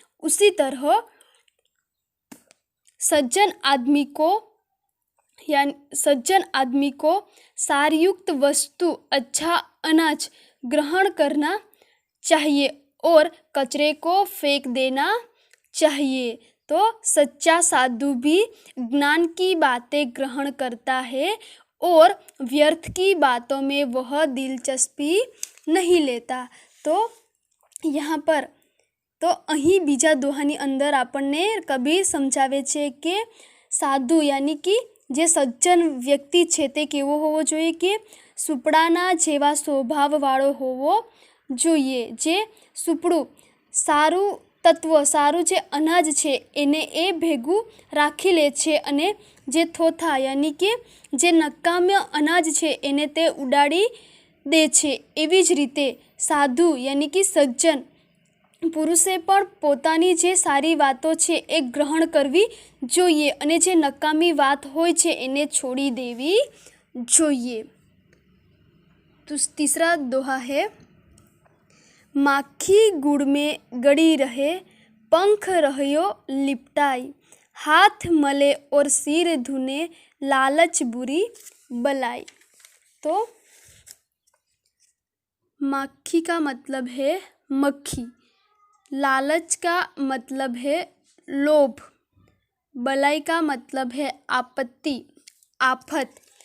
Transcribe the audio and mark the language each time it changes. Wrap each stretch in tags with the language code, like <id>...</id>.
<hi>उसी तरह सज्जन आदमी को सारयुक्त वस्तु अच्छा अनाज ग्रहण करना चाहिए और कचरे को फेंक देना चाहिए. तो सच्चा साधु भी ज्ञान की बातें ग्रहण करता है और व्यर्थ की बातों में वह दिलचस्पी नहीं लेता. तो यहाँ पर</hi> <gu>તો અહીં બીજા દોહાની અંદર આપણને કબીર સમજાવે છે કે સાધુ યાની કે જે સજ્જન વ્યક્તિ છે તે કેવો હોવો જોઈએ કે સુપડાના જેવા સ્વભાવવાળો હોવો જોઈએ. જે સુપડું સારું તત્વ સારું જે અનાજ છે એને એ ભેગું રાખી લે છે અને જે થોથા યાની કે જે નકામ્ય અનાજ છે એને તે ઉડાડી દે છે. એવી જ રીતે સાધુ યાની કે સજ્જન પુરુષે પણ પોતાની જે સારી વાતો છે એ ગ્રહણ કરવી જોઈએ અને જે નકામી વાત હોય છે એને છોડી દેવી જોઈએ.</gu> <hi>तो तीसरा दोहा है, माखी गुड़ में गड़ी रहे पंख रहियो लिपटाई, हाथ मले और सिर धुने लालच बुरी बलाई. तो माखी का मतलब है मक्खी, लालच का मतलब है लोभ, बलाई का मतलब है आपत्ति आफत.</hi>